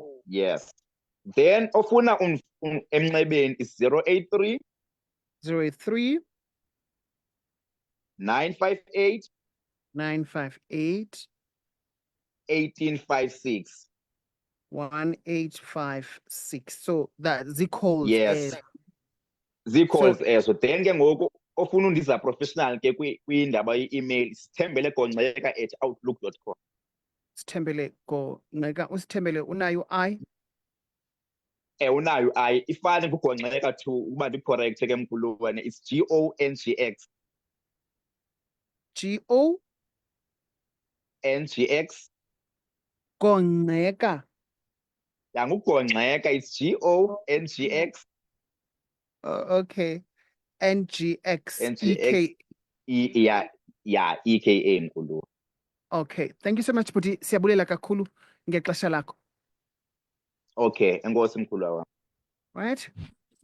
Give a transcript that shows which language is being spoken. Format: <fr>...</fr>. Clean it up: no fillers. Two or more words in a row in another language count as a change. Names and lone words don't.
<en>Yes. Then</en> <xh>ofuna emnxebeni</xh> <en>is 083 958 1856. 1856. So that calls. Yes. Calls so then</en> <xh>ke ngoku ofuna undiza professional ke kwindaba ye-email sithembele.gongxeka@outlook.com. Sithembele Gongxeka, usithembele unayo I? Unayo I, ifane kuGongxeka to uba ndi-correct ke mkhuluwane,</xh> <en>it's GONGX.</en> <xh>GONGX. Gongxeka. nguGongxeka,</xh> <en>it's GONGX. Okay. NGX.</en> <xh>NGX. EKA mkhulu.</xh> <en>Okay, thank you so much Bhuti,</en> <xh>siyabulela kakhulu ngexesha lakho. Okay, enkosi mkhulu wami.</xh> <en>Right.</en>